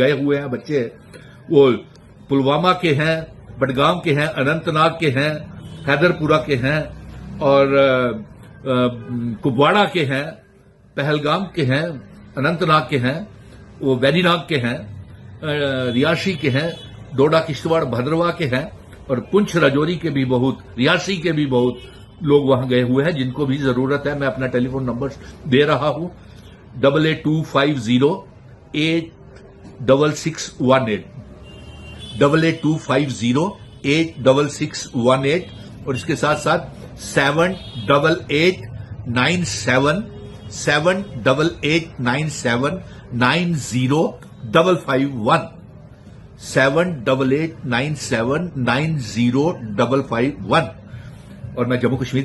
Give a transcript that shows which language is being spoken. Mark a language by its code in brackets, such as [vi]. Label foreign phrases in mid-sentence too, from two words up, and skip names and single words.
[ur] گئے ہوئے ہیں بچے، وہ پلوامہ کے ہیں، بڈگام کے ہیں، اننت ناگ کے ہیں، حیدر پورہ کے ہیں اور کپواڑہ کے ہیں، پہلگام کے ہیں، اننت ناگ کے ہیں، وہ ویری ناگ کے ہیں، ریاشی کے ہیں، ڈوڈا کشتواڑ بھدرواہ کے ہیں اور پنچھ راجوری کے بھی بہت، ریاسی کے بھی بہت لوگ وہاں گئے ہوئے ہیں جن کو بھی ضرورت ہے۔ میں اپنا ٹیلی فون نمبر دے رہا ہوں 8825086618 8825086618 اور اس کے ساتھ ساتھ 788977 7889790551 7889790551 اور میں جموں کشمیر